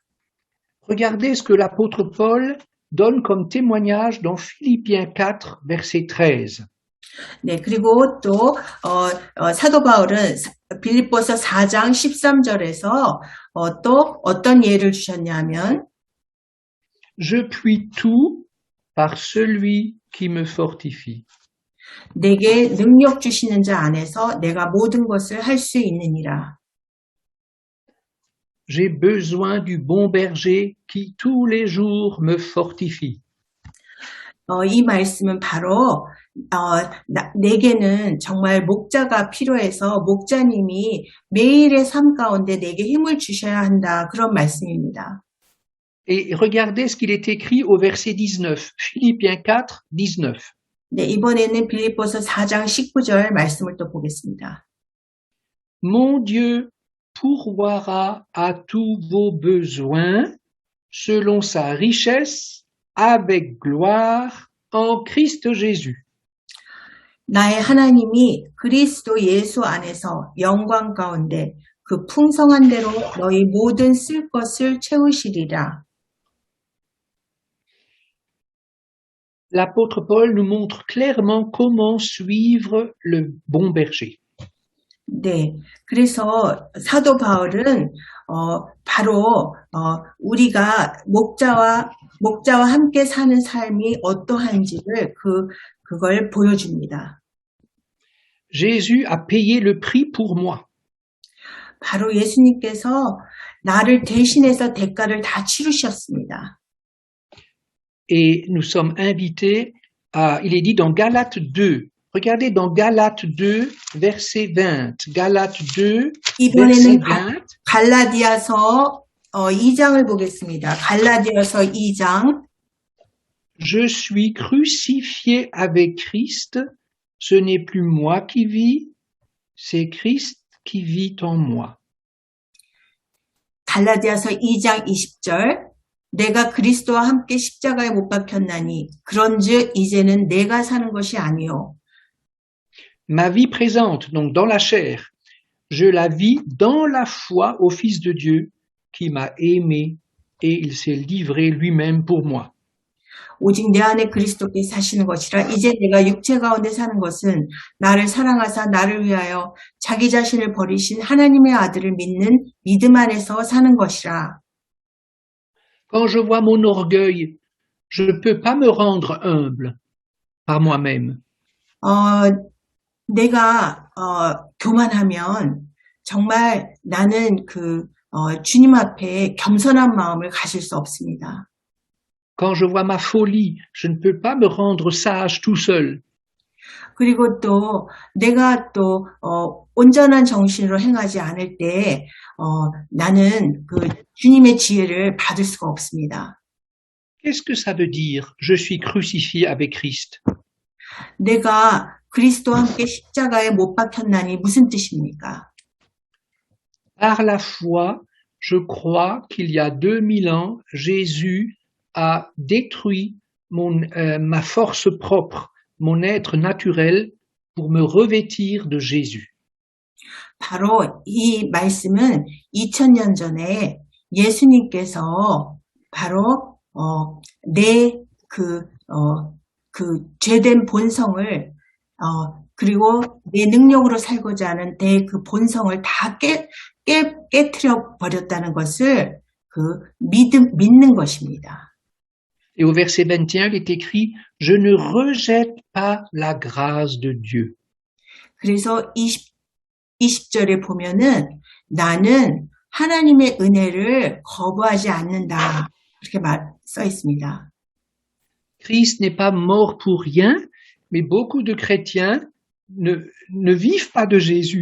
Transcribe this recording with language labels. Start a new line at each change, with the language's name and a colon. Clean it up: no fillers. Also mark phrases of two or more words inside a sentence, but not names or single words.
French: Regardez ce que l'apôtre Paul donne comme témoignage dans Philippiens 4, verset 13.
Korean: 네, 그리고 또 사도 바울은 빌립보서 4장 13절에서 또 어떤 예를 주셨냐면
French: Je puis tout par celui qui me fortifie.
Korean: 내게 능력 주시는 자 안에서 내가 모든 것을 할 수 있느니라.
French: J'ai besoin du bon berger qui tous les jours me fortifie.
Korean: 이 말씀은 바로 내게는 정말 목자가 필요해서 목자님이 매일의 삶 가운데 내게 힘을 주셔야 한다. 그런 말씀입니다.
French: Et regardez ce qu'il est écrit au verset 19, Philippiens 4, 19.
Korean: 네, 이번에는 빌립보서 4장 19절 말씀을 또 보겠습니다.
French: Mon Dieu pourvoira à tous vos besoins selon sa richesse avec gloire en Christ Jésus.
Korean: 나의 하나님이 그리스도 예수 안에서 영광 가운데 그 풍성한 대로 너희 모든 쓸 것을 채우시리라.
French: L'apôtre Paul nous montre clairement comment suivre le bon berger.
Korean: 네, 그래서 사도 바울은 바로 우리가 목자와 함께 사는 삶이 어떠한지를 그걸 보여줍니다.
French: Jésus a payé le prix pour moi.
Korean: 바로 예수님께서 나를 대신해서 대가를 다 치르셨습니다.
French: Et nous sommes invités à, il est dit dans Galates 2, regardez dans Galates 2, verset 20, Galates 2,
Korean: 이번에는
French: verset 20.
Korean: 갈라디아서 2장을 보겠습니다. 갈라디아서 2장.
French: Je suis crucifié avec Christ, ce n'est plus moi qui vis, c'est Christ qui vit en moi.
Korean: 갈라디아서 2장 20절. 내가 그리스도와 함께 십자가에 못 박혔나니 그런즉 이제는 내가 사는 것이 아니요.
French: Ma vie présente, donc dans la chair, je la vis dans la foi au Fils de Dieu qui m'a aimé et il s'est livré lui-même pour moi.
Korean: 오직 내 안에 그리스도께 사시는 것이라 이제 내가 육체 가운데 사는 것은 나를 사랑하사 나를 위하여 자기 자신을 버리신 하나님의 아들을 믿는 믿음 안에서 사는 것이라.
French: Quand je vois mon orgueil, je ne peux pas me rendre humble par moi-même.
Korean: 내가 교만하면 정말 나는 주님 앞에 겸손한 마음을 가질 수 없습니다.
French: Quand je vois ma folie, je ne peux pas me rendre sage tout seul.
Korean: 그리고 또 내가 또 온전한 정신으로 행하지 않을 때 나는 주님의 지혜를 받을 수가 없습니다.
French: Qu'est-ce que ça veut dire? Je suis crucifié avec Christ.
Korean: 내가 그리스도와 함께 십자가에 못 박혔나니 무슨 뜻입니까?
French: Par la foi, je crois qu'il y a 2000 ans, Jésus a détruit ma force propre, mon être naturel, pour me revêtir de Jésus.
Korean: 바로 이 말씀은 2000년 전에 예수님께서 바로 내 죄된 본성을 그리고 내 능력으로 살고자 하는 내 그 본성을 다 깨트려 버렸다는 것을 믿는 것입니다.
French: Et au verset 21, il est écrit « Je ne rejette pas la grâce de Dieu ».
Korean: 그래서 20절에 보면은 나는 하나님의 은혜를 거부하지 않는다. 이렇게 써 있습니다.
French: Christ n'est pas mort pour rien, mais beaucoup de chrétiens ne vivent pas de Jésus.